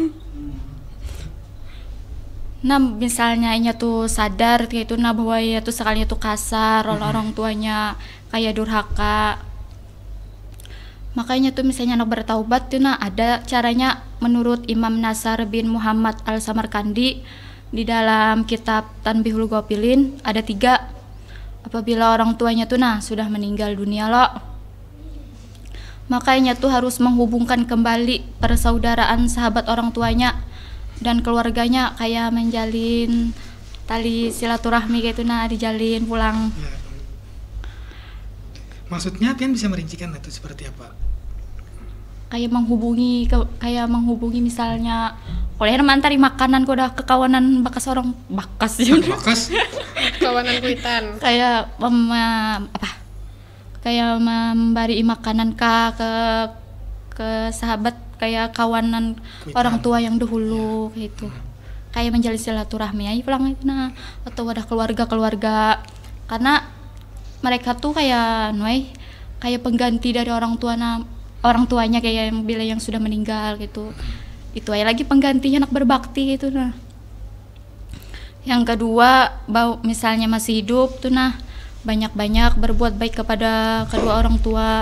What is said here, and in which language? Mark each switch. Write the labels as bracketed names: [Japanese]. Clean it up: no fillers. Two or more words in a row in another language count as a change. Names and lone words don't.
[Banjar] Nah, misalnya inya tuh sadar kayak itu nah bahwa ia tuh sekalinya tuh kasar oleh orang tuanya, kayak durhaka. Makanya tuh misalnya anak bertaubat tuh nah ada caranya menurut Imam Nasar bin Muhammad Al-Samarkandi di dalam kitab Tanbihul Ghafilin ada 3. Apabila orang tuanya tuh nah sudah meninggal dunia lo, Makanya tuh harus menghubungkan kembali persaudaraan sahabat orang tuanya dan keluarganya, kayak menjalin tali silaturahmi gitu nah, dijalin pulang. Ya. Maksudnya pian bisa merincikan itu seperti apa? Kayak menghubungi misalnya oleh mantari makanan kok udah kekawanan bakas orang bakas ya. Bakas. Kawanan kuitan. Kayak kayak memberi makanan ke sahabat, kayak kawanan Kuitan. orang tua yang dahulu gitu. Kayak menjalin silaturahmi aja pulang itu nah, atau ada keluarga karena mereka tuh kayak kayak pengganti dari orang tuanya, kayak yang bila yang sudah meninggal gitu. Itu aja lagi pengganti anak berbakti gitu nah. Yang kedua, misalnya masih hidup tuh nah, banyak-banyak berbuat baik kepada kedua orang tua.